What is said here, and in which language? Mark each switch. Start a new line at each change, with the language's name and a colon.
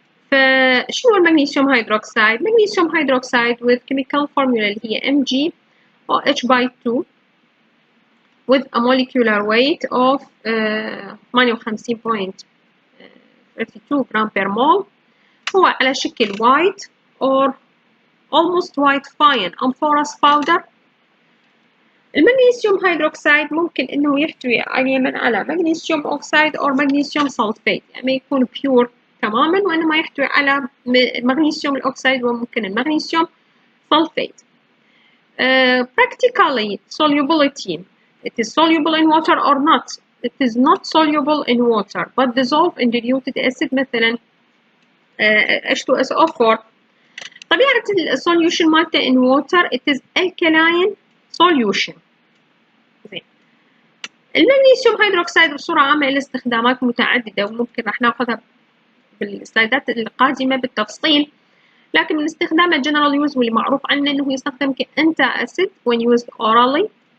Arabic: فشنو المغنيسيوم هيدروكسيد؟
English: magnesium hydroxide with chemical formula
Arabic: اللي هي
English: Mg(OH)2 with a molecular weight of 58.32 gram per mole.
Arabic: هو على شكل
English: white or almost white fine amorphous powder.
Arabic: المغنيسيوم هيدروكسيد ممكن انه يحتوي على
English: magnesium oxide or magnesium sulfate،
Arabic: يعني يكون pure تماما، وانما يحتوي على المغنيسيوم الاوكسيد وممكن المغنيسيوم sulfate.
English: Practically solubility, it is soluble in water or not. It is not soluble in water but dissolved in diluted acid
Arabic: مثلا
English: H2SO4.
Arabic: طبيعة السوليوشن مالته
English: in water it is alkaline solution.
Arabic: زين. المغنيسيوم هيدروكسيد بصورة عامة له استخدامات متعددة وممكن راح ناخذها بالسلايدات القادمة بالتفصيل، لكن من استخدامه
English: general use
Arabic: واللي معروف عنه انه يستخدم كأنتا
English: acid when used orally